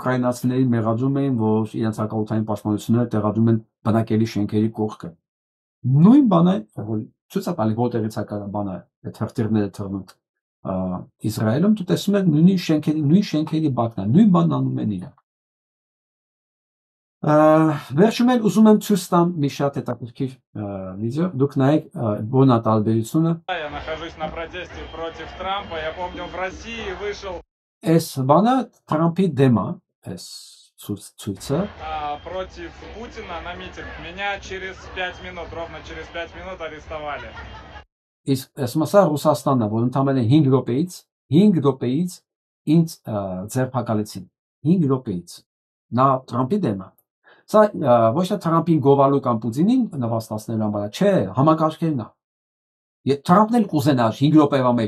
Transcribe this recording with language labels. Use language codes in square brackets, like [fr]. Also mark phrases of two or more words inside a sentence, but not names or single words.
[hy] ուկրաինացիներին մեղադրում էին, որ իրենց հակաօդային պաշտպանությունները տեղադրում են բնակելի շենքերի կողքը։ նույն բանը որ ցույց է տալի որտեղից է կա բանը այդ հրթիռները թռնում Իսրայելում դու տեսնում ես նույն շենքերի բակն է նույն բանն անում են իրենք վերջում էլ ուզում եմ ցույց տամ մի շատ հետաքրքիր վիդեո դուք նայեք որն է տարբերությունը [ru] Я нахожусь на протесте против Трампа. Я помню, в России вышел [hy] Այս բանը Թրամփի դեմ է այս ցույցը [ru] против Путина на митинг. Меня через 5 минут, ровно через 5 минут арестовали. [hy] Իսկ ասմասա Ռուսաստանն է որ ընդամենը 5 րոպեից ինձ ձերբակալեցին 5 րոպեից նա Թրամփի դեմ է Սա ոչ թե Թրամփին գովալու կամ Պուտինին նվաստացնելու համար չէ համակարգերն է Թրամփն էլ կուզենա 5 րոպեվա մեջ